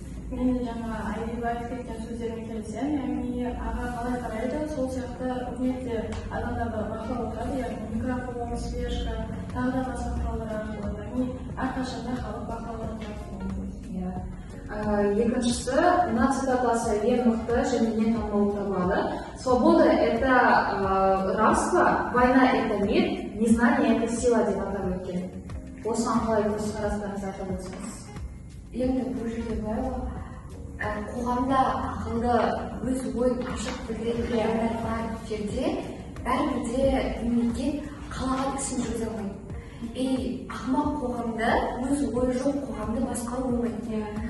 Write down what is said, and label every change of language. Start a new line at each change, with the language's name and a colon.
Kazakh: Мен жаңа Айбек айтып кеткен сөздеріне келсем, яғни аға қалай қарайды, сол сияқты үкіметте адамдарды бақылап отырады, яғни микрофон, спешка, тағы да басқа құралдар арқылы, яғни әрқашанда халық бақылап отырады. Екіншісі, мына цитатасы ең мықты және ең танымал табылады.
Russian: Свобода – это рабство, война – это мир, незнание – это сила
Kazakh: деп атап өткен. Осыған қалай көзқарастарыңызды айтып өтсеңіз? Енді бұл жерде былай ғой, қоғамда ақылды өз ойын ашық білдіретін адамдар бар жерде бәрібір де мемлекет қалаған ісін жүргізе алмайды. Ақымақ қоғамда өз ойы жоқ қоғамды басқару болмайды.